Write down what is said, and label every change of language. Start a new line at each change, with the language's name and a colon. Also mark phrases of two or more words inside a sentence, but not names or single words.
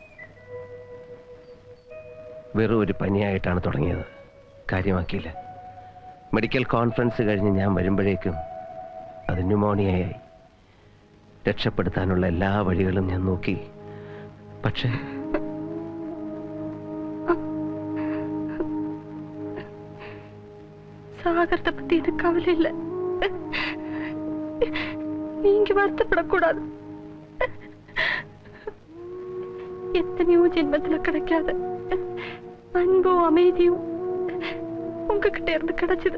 Malayalam: വെറും ഒരു പനിയായിട്ടാണ് തുടങ്ങിയത്, കാര്യമാക്കിയില്ല.
English: medical conference
Malayalam: കഴിഞ്ഞ് ഞാൻ വരുമ്പോഴേക്കും അത് ന്യൂമോണിയയായി. രക്ഷപ്പെടുത്താനുള്ള എല്ലാ വഴികളും ഞാൻ നോക്കി. പക്ഷേ
Tamil: சாகரத்தை பத்தி எனக்கு கவலை இல்லை. நீங்க வருத்தப்படக்கூடாது. எத்தனையோ ஜென்மத்துல கிடைக்காத அன்பும் அமைதியும் உங்ககிட்ட இருந்து கிடைச்சது.